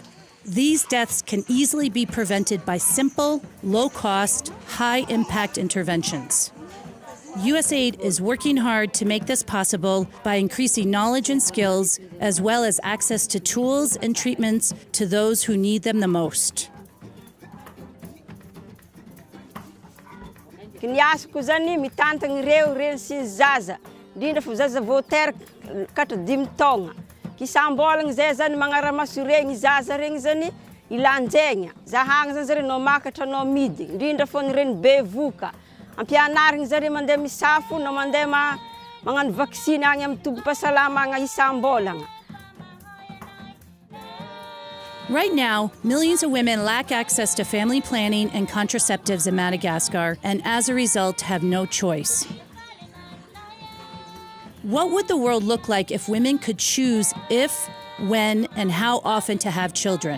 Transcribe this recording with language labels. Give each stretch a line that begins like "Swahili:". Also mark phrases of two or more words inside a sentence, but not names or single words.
English: These deaths can easily be prevented by simple, low-cost, high-impact interventions. USAID is working hard to make this possible by increasing knowledge and skills, as well as access to tools and treatments to those who need them the most.
Malagasy: Ny asako zany mitantagna ireo sy zaza, indrindra fa zaza vao teraka 5 taona. Kisambolagna zay zany magnaramaso regny zaza regny zany ilanjegna. Zahagna zany zareo no makatra no midy. Indrindra fô ny reny bevoka. Ampianarigny zareo mandeha misafo no mandeha magnano vaksiny agny amin'ny tobim-pahasalamagna isam-bolagna.
English: Right now, millions of women lack access to family planning and contraceptives in Madagascar, and as a result, have no choice. What would the world look like if women could choose if, when, and how often to have children?